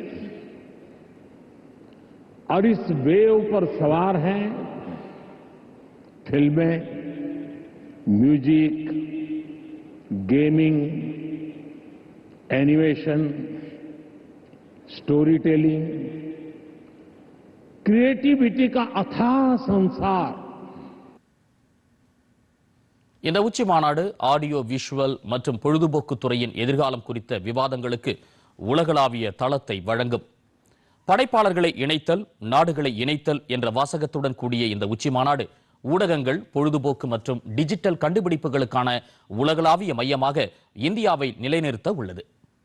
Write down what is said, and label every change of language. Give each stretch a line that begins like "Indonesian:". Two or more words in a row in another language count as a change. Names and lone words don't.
Hindi: और इस वेव पर सवार हैं फिल्में,
English: music, gaming, animation, story telling, creativity
Hindi: का अथाह संसार।
Tamil: இந்த உச்சி மாநாடு
English: audio visual
Tamil: மற்றும் பொழுதுபோக்கு துறையின் எதிர்காலம் குறித்த விவாதங்களுக்கு உலகளாவிய தளத்தை வழங்கும். படைப்பாளர்களை இணைத்தல், நாடுகளை இணைத்தல் என்ற வாசகத்துடன் கூடிய இந்த உச்சி மாநாடு ஊடகங்கள், பொழுதுபோக்கு மற்றும் டிஜிட்டல் கண்டுபிடிப்புகளுக்கான உலகளாவிய மையமாக இந்தியாவை நிலைநிறுத்த உள்ளது.